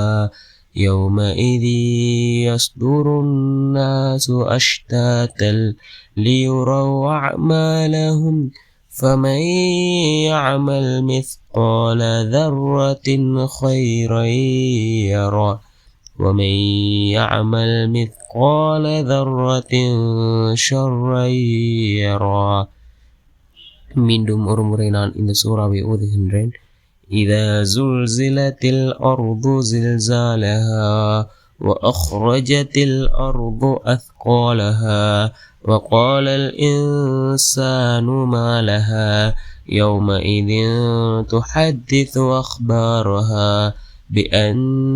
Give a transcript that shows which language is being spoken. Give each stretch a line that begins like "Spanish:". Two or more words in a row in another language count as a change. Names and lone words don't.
Arabic: يومئذ يصدر الناس أشتاتا ليروا أعمالهم فمن يعمل مثقال ذرة خيرا يره ومن يعمل مثقال ذرة شرا يره.
Tamil: மீண்டும் ஒரு முறை நான் இந்த சூறாவை ஓதுகின்றேன்.
Arabic: إذا زلزلت الأرض زلزالها وأخرجت الأرض أثقالها وقال الإنسان ما لها يومئذ تحدث أخبارها بأن